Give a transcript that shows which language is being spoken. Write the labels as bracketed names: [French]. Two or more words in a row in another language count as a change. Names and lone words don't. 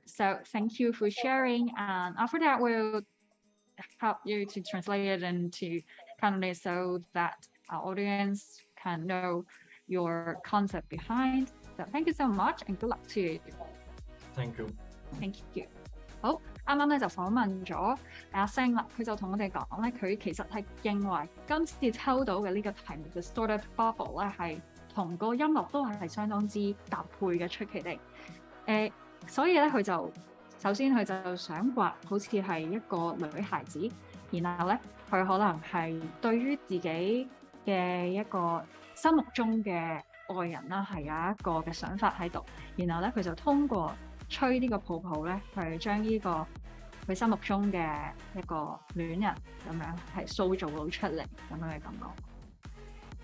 [English] So thank you for sharing, and after that we'll help you to translate it into Cantonese so that our audience can know your concept behind. So thank you so much, and good luck to you. Thank you. Thank you. [Cantonese] 好，啱啱咧就訪問咗阿星啦，佢就同我哋講咧，佢其實係認為今次抽到嘅呢個題目嘅 [English] Distorted Bubble [Cantonese] 咧係同個音樂都係相當之搭配嘅，出奇地。所以咧佢就首先佢就想畫好似係一個女孩子，然後咧佢可能係對於自己嘅一個心目中嘅愛人啦係有一個嘅想法喺度，然後咧佢就通過吹呢個泡泡咧，去將呢個佢心目中嘅一個戀人咁樣係塑造到出嚟咁樣嘅感覺。